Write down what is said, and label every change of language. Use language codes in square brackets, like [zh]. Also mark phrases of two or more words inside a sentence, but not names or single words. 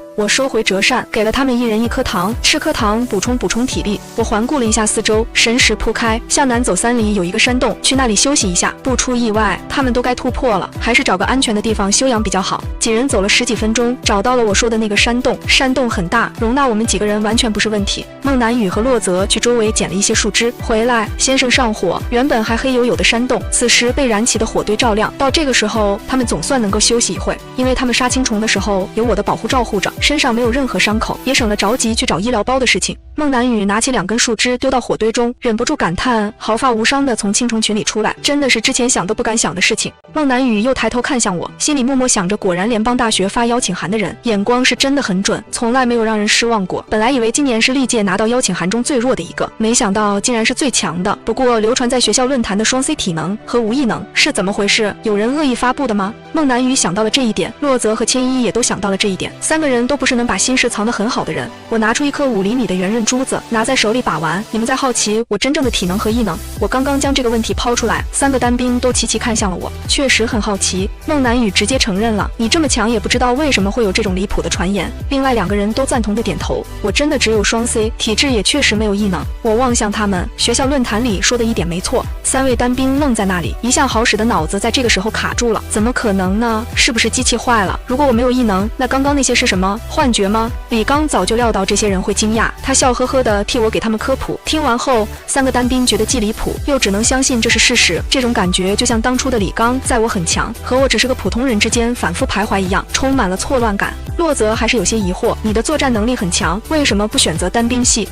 [zh] 我收回折扇，給了他們1人1顆糖，吃顆糖補充體力。我環顧了一下四周，神識鋪開，向南走3里有一個山洞，去那裡休息一下。不出意外，他們都該突破了，還是找個安全的地方休養比較好。幾人走了10幾分鐘，找到了我說的那個山洞。山洞很大，容納我們幾個人完全不是問題。孟南雨和洛澤去周圍撿了一些樹枝回來，先生上火。原本還黑黝黝的山洞，此時被燃起的火堆照亮。到這個時候，他們總算能夠休息一會，因為他們殺青蟲的時候有我的保護照護着，身上沒有任何傷口，也省了着急去找醫療包的事情。孟南雨拿起2根樹枝丟到火堆中，忍不住感嘆：毫髮無傷地從青蟲群裡出來，真的是之前想都不敢想的事情。孟南雨又抬頭看向我，心裡默默想着，果然聯邦大學發邀請函的人眼光是真的很準，從來沒有讓人失望過。本來以為今年是歷屆拿到邀請函中最弱的一個，沒想到竟然是最強的。不過流傳在學校論壇的雙 C 體能和无异能是怎麼回事？有人惡意發布的嗎？孟南雨想到了這一點，洛澤和千一也都想到了這一點，3個人都不是能把心事藏得很好的人。我拿出一顆5厘米的圓潤珠子，拿在手裡把玩。你们在好奇我真正的体能和异能？我剛刚将這個問題拋出來，3個單兵都齊齊看向了我，確實很好奇。孟南雨直接承認了，你這麼強也不知道為什麼會有這種離譜的傳言。另外2個人都贊同的點頭，我真的只有雙 C， 體質也確實沒有異能。我望向他們，學校論壇裡說的一點沒錯。3位單兵愣在那裡，一向好使的腦子在這個時候卡住了。怎麼可能呢？是不是機器壞了？如果我沒有異能，那剛剛那些是什麼幻覺嗎？李剛早就料到這些人會驚訝，他笑呵呵地替我給他們科普。聽完後，3個單兵覺得既離譜又只能相信這是事實。這種感覺就像當初的李剛在我很強和我只是個普通人之間反覆徘徊一樣，充滿了錯亂感。洛澤還是有些疑惑，你的作戰能力很強，為什麼不選擇單兵系？